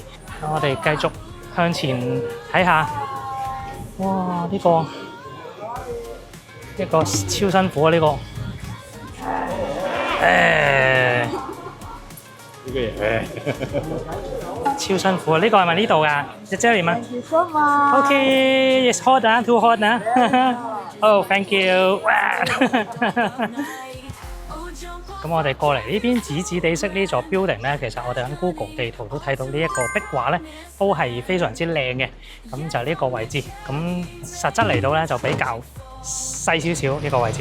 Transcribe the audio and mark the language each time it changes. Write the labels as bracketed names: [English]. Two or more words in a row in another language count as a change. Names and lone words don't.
[Cantonese] 我哋繼續向前睇下，哇！呢個超辛苦啊！呢個呢個嘢超辛苦啊！呢個係咪呢度㗎？隻 Jelly 嗎 [English] Thank you so much. ？Okay, it's hot 啊，too hot 啊！Oh, thank you！ [Cantonese] 哇！咁我哋過嚟呢邊紫紫地色呢座 building 咧，其實我哋喺 Google 地圖都睇到呢一個壁畫咧，都係非常之靚嘅。咁就呢個位置，咁實質嚟到咧就比較細少少呢個位置。